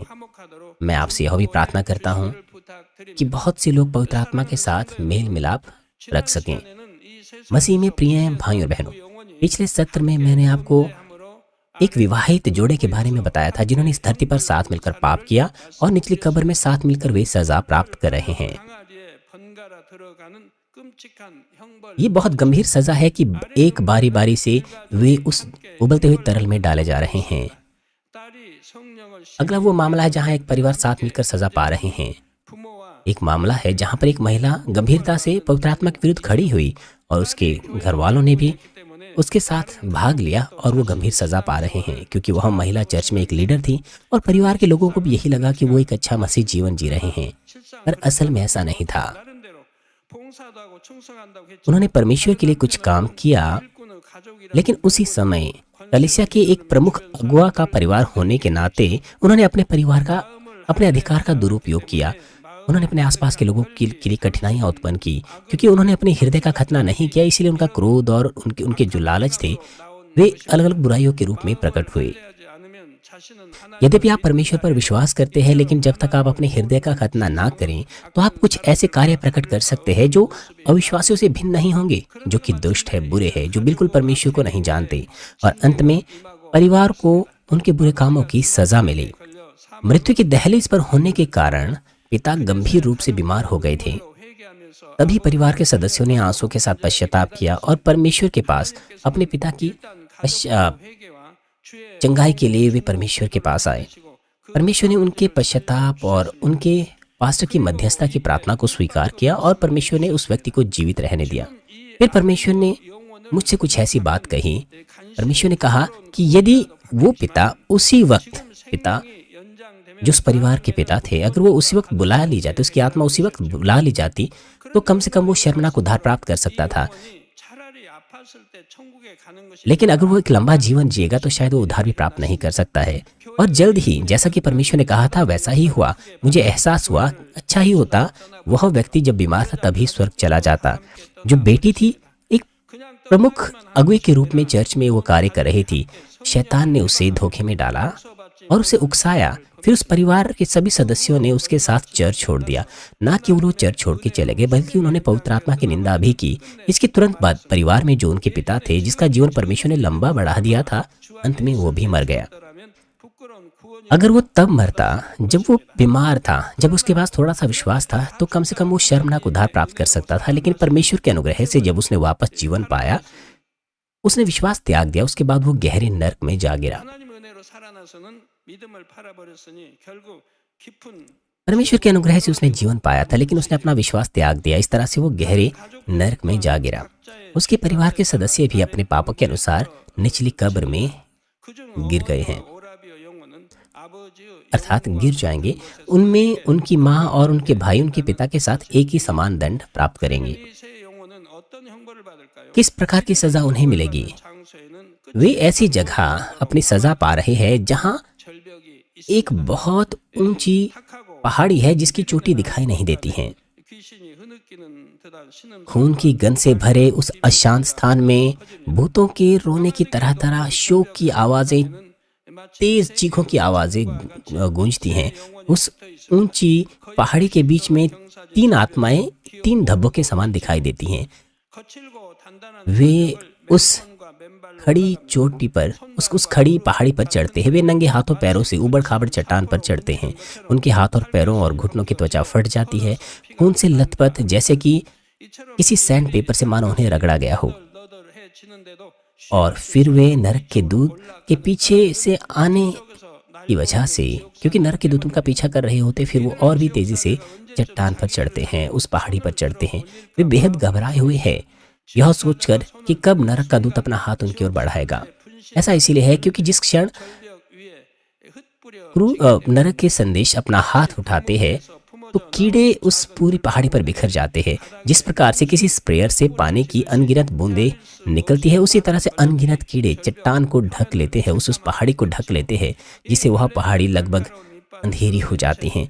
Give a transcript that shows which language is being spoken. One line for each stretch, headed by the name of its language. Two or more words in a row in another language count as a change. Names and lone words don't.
Hindi: मैं आपसे यह भी प्रार्थना करता हूँ कि बहुत से लोग पवित्र आत्मा के साथ मेल मिलाप रख सकें। मसीह में प्रिय भाइयों और बहनों, पिछले सत्र में मैंने आपको एक विवाहित जोड़े के बारे में बताया था जिन्होंने इस धरती पर साथ मिलकर पाप किया, और निचली कब्र में साथ मिलकर वे सजा प्राप्त कर रहे हैं।
Korean: 끔찍한 형벌
Hindi: ये बहुत गंभीर सजा है कि एक बारी बारी से वे उस उबलते हुए तरल में डाले जा रहे हैं।
Korean: 딸이 성령을
Hindi: अगला वो मामला है जहाँ एक परिवार साथ मिलकर सजा पा रहे हैं।
Korean: 부모와
Hindi: एक मामला है जहाँ पर एक महिला गंभीरता से पवित्र आत्मा के विरुद्ध खड़ी हुई और उसके घर वालों ने भी
Korean: 때문에
Hindi: उसके साथ भाग लिया और वो गंभीर सजा पा रहे हैं क्योंकि वह महिला चर्च में एक लीडर थी और परिवार के लोगों को भी यही लगा कि वो एक अच्छा मसीह जीवन जी रहे हैं,
Korean: 실상
Hindi: पर असल में ऐसा नहीं था।
Korean: 나름대로 봉사도 하고 충성한다고 했지만
Hindi: उन्होंने परमेश्वर के लिए कुछ काम किया,
Korean: 일꾼의 가족이라
Hindi: लेकिन उसी समय कलीसिया के एक प्रमुख अगुआ का परिवार होने के नाते उन्होंने अपने परिवार का, अपने अधिकार का दुरुपयोग किया। उन्होंने अपने आसपास के लोगों के लिए कठिनाइयां उत्पन्न की क्योंकि उन्होंने अपने हृदय का खतना नहीं किया, इसीलिए उनका क्रोध और उनके जो लालच थे वे अलग अलग बुराइयों के रूप में प्रकट हुए।
Korean: 하지 않으면 자신은 하나님
Hindi: यद्यपि आप परमेश्वर पर विश्वास करते हैं, लेकिन जब तक आप अपने हृदय का खतना ना करें तो आप कुछ ऐसे कार्य प्रकट कर सकते हैं जो अविश्वासियों से भिन्न नहीं होंगे, जो कि दुष्ट है, बुरे हैं, जो बिल्कुल परमेश्वर को नहीं जानते, और अंत में परिवार को उनके बुरे कामों की सजा मिली।
Korean: 걸려
Hindi: मृत्यु की दहलीज पर होने के कारण पिता गंभीर रूप से बीमार हो गए थे।
Korean: 사람으로 회개하면서
Hindi: तभी परिवार के सदस्यों ने आंसू के साथ पश्चाताप किया और परमेश्वर के पास अपने पिता की
Korean: 회개와 주의
Hindi: चंगाई के लिए वे परमेश्वर के पास आए। परमेश्वर ने उनके पश्चाताप और उनके पास्टर की मध्यस्थता की प्रार्थना को स्वीकार किया और परमेश्वर ने उस व्यक्ति को जीवित रहने दिया। फिर परमेश्वर ने मुझसे कुछ ऐसी बात कही। परमेश्वर ने कहा कि यदि वो पिता उसी वक्त, पिता जो उस परिवार के पिता थे, अगर वो उसी वक्त बुला ली जाती, उसकी आत्मा उसी वक्त बुला ली जाती, तो कम से कम वो शर्मनाक उद्धार प्राप्त कर सकता था।
Korean: 차라리 아팠을 때 천국에 가는 것이
Hindi: लेकिन अगर वो एक लंबा जीवन जिएगा तो शायद वो उद्धार भी प्राप्त नहीं कर सकता है। और जल्द ही, जैसा कि परमेश्वर ने कहा था, वैसा ही हुआ। मुझे एहसास हुआ अच्छा ही होता वह व्यक्ति जब बीमार था तभी स्वर्ग चला जाता। जो बेटी थी, एक प्रमुख अगुवे के रूप में चर्च में वो कार्य कर रही थी। शैतान ने उसे धोखे में डाला और उसे उकसाया। फिर उस परिवार के सभी सदस्यों ने उसके साथ चर्च छोड़ दिया। ना कि वो चर्च छोड़ के चले गए, बल्कि उन्होंने पवित्र आत्मा की निंदा भी की। इसके तुरंत बाद परिवार में जो उनके पिता थे, जिसका जीवन परमेश्वर ने लंबा बढ़ा दिया था, अंत में वो भी मर गया।
Korean: 라면 부끄러운 구원이
Hindi: अगर वो तब मरता जब वो बीमार था, जब उसके पास थोड़ा सा विश्वास था, तो कम से कम वो शर्मनाक उद्धार प्राप्त कर सकता था। लेकिन परमेश्वर के अनुग्रह से जब उसने वापस जीवन पाया, उसने विश्वास त्याग दिया। उसके बाद वो गहरे नर्क में जा गिरा।
Korean: 하나님 은혜로 살아나서는 믿음을 팔아버렸으니 결국 깊은
Hindi: परमेश्वर के अनुग्रह से उसने जीवन पाया था, लेकिन उसने अपना विश्वास त्याग दिया। इस तरह से वो गहरे नर्क में जा गिरा। उसके परिवार के सदस्य भी अपने पापों के अनुसार निचली कब्र में गिर गए हैं,
Korean: 오라비의 영혼은 아버지의
Hindi: अर्थात गिर जाएंगे। उनमें उनकी माँ और उनके भाई उनके पिता के साथ एक ही समान दंड प्राप्त करेंगे।
Korean: 세 영혼은 어떤 형벌을 받을까요?
Hindi: किस प्रकार की सजा उन्हें मिलेगी?
Korean: 장소에는
Hindi: वे ऐसी जगह अपनी सजा पा रहे हैं जहाँ
Korean: 절벽이
Hindi: एक बहुत ऊंची
Korean: 탁하고
Hindi: पहाड़ी है जिसकी चोटी दिखाई नहीं देती है।
Korean: 귀신이 흐느끼는 듯한 신음
Hindi: खून की गंध से भरे उस अशांत स्थान में भूतों के रोने की तरह तरह शोक की आवाजें, तेज चीखों की आवाजें गूंजती हैं। उस ऊंची पहाड़ी के बीच में तीन आत्माएं तीन धब्बों के समान दिखाई देती हैं।
Korean: 거칠고 단단한
Hindi: वे उस
Korean: 손과 맨발로
Hindi: खड़ी चोटी पर, उस खड़ी पहाड़ी पर चढ़ते हैं। वे नंगे हाथों पैरों से उबड़ खाबड़ चट्टान पर चढ़ते हैं। उनके हाथ और पैरों और घुटनों की त्वचा फट जाती है, खून से लथपथ, जैसे कि
Korean: 이처럼
Hindi: किसी
English: sand paper
Hindi: से मानो उन्हें रगड़ा गया हो।
Korean: 너덜너덜해지는데도
Hindi: और फिर वे नरक के दूत के पीछे से आने की वजह से, क्योंकि नरक के दूत उनका पीछा कर रहे होते, फिर वो और भी तेजी से चट्टान पर चढ़ते हैं, उस पहाड़ी पर चढ़ते हैं। वे बेहद घबराए हुए हैं, यह सोचकर कि कब नरक का दूत अपना हाथ उनकी ओर बढ़ाएगा। ऐसा इसीलिए है क्योंकि जिस क्षण
Korean: 절벽 위에 흩뿌려
Hindi: नरक के संदेश अपना हाथ उठाते हैं तो कीड़े उस पूरी पहाड़ी पर बिखर जाते हैं। जिस प्रकार से किसी स्प्रेयर से पानी की अनगिनत बूंदें निकलती है, उसी तरह से अनगिनत कीड़े चट्टान को ढक लेते हैं, उस पहाड़ी को ढक लेते हैं, जिससे वह पहाड़ी लगभग अंधेरी हो जाती हैं।